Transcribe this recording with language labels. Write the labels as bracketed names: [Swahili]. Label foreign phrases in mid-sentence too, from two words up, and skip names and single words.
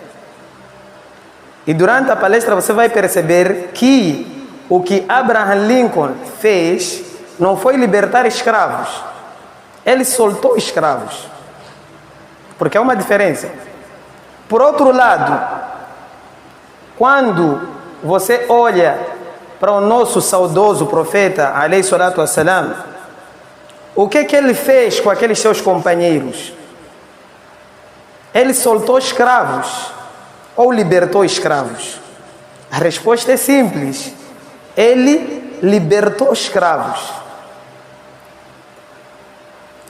[Portuguese] E durante a palestra você vai perceber que o que Abraham Lincoln fez não foi libertar escravos. Ele soltou escravos. Porque há uma diferença. Por outro lado, quando você olha para o nosso saudoso profeta, [Arabic] عليه الصلاة والسلام, [Portuguese] o que ele fez com aqueles seus companheiros? Ele soltou escravos ou libertou escravos? A resposta é simples. Ele libertou escravos.